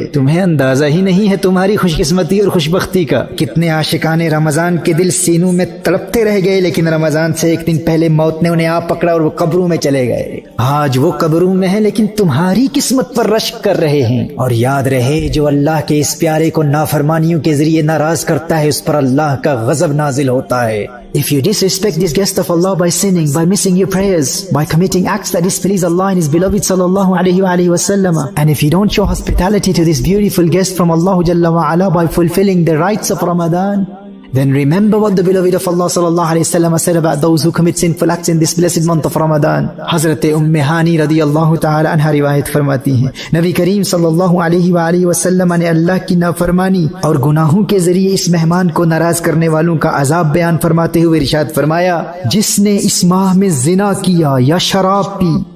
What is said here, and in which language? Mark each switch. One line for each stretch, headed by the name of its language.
Urdu: تمہیں اندازہ ہی نہیں ہے تمہاری خوش قسمتی اور خوش بختی کا۔ کتنے عاشقان رمضان کے دل سینوں میں تڑپتے رہ گئے، لیکن رمضان سے 1 دن پہلے موت نے انہیں آ پکڑا اور وہ قبروں میں چلے گئے۔ آج وہ قبروں میں ہیں لیکن تمہاری قسمت پر رشک کر رہے ہیں۔ اور یاد رہے، جو اللہ کے اس پیارے کو نافرمانیوں کے ذریعے ناراض کرتا ہے اس پر اللہ کا غضب نازل ہوتا ہے۔
English: If you disrespect this guest of Allah by sinning, by missing your prayers, by committing acts that displease Allah and His beloved sallallahu alayhi wa sallam, and if you don't show hospitality to this beautiful guest from Allah Jalla wa Ala by fulfilling the rites of Ramadan, then remember what the beloved of Allah sallallahu alayhi wa sallam said about those who commit sinful acts in this blessed month of Ramadan.
Urdu: Hazrat Hani radiyallahu ta'ala anha riwayat فرماتی ہیں نبی کریم صلی اللہ علیہ وسلم نے اللہ کی نافرمانی اور گناہوں کے ذریعے اس مہمان کو ناراض کرنے والوں کا عذاب بیان فرماتے ہوئے ارشاد فرمایا، جس نے اس ماہ میں زنا کیا یا شراب پی